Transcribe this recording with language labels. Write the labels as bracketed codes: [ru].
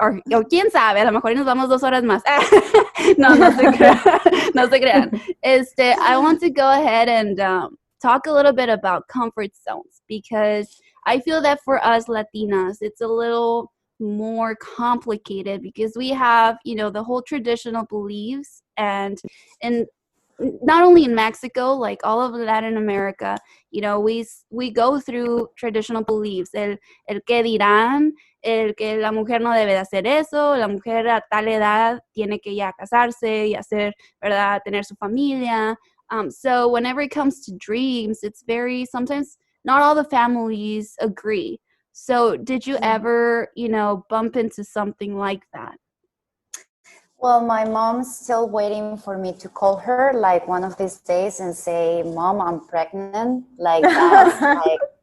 [es] O quién sabe, a lo mejor nos vamos 2 horas más. No se crean. [en] I want to go ahead and talk a little bit about comfort zones, because I feel that for us Latinas, it's a little more complicated, because we have, the whole traditional beliefs, and not only in Mexico, like all of Latin America, we go through traditional beliefs. [es] El que dirán, el que la mujer no debe de hacer eso, la mujer a tal edad tiene que ya casarse y hacer, ¿verdad?, tener su familia. [en] So whenever it comes to dreams, it's sometimes not all the families agree. So did you ever, bump into something like that? Well, my mom's still waiting for me to call her, like, one of these days and say, Mom, I'm pregnant. Like, that's like,